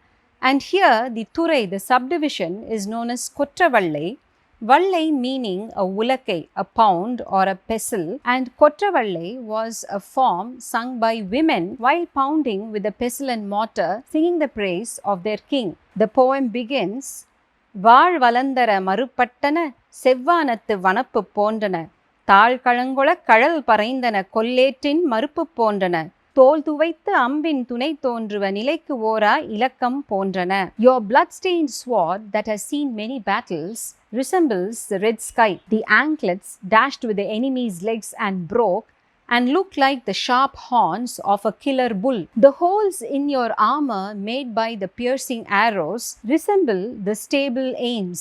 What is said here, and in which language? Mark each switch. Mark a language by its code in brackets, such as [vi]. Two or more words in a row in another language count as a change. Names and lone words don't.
[en] And here the Thurai, the subdivision, is known as Kottravallai. Vallai meaning a ulakkai, a pound or a pestle, and Kottravallai was a form sung by women while pounding with a pestle and mortar, singing the praise of their king. The poem begins, [ta] வாள் வலந்தர மறுப்பட்டன, செவ்வானத்து வனப்புப் போன்றன, தாள் களங்கொள கழல் பறைந்தன, கொல்லேற்றின் மருப்புப் போன்றன, தோல் துவைத்து அம்பின் துணை தோன்றுவ நிலைக்கு ஓரா இலக்கம் போன்றன. [en] Your blood-stained sword that has seen many battles resembles the red sky. The anklets dashed with the enemy's legs and broke and look like the sharp horns of a killer bull. The holes in your armor made by the piercing arrows resemble the stable ains.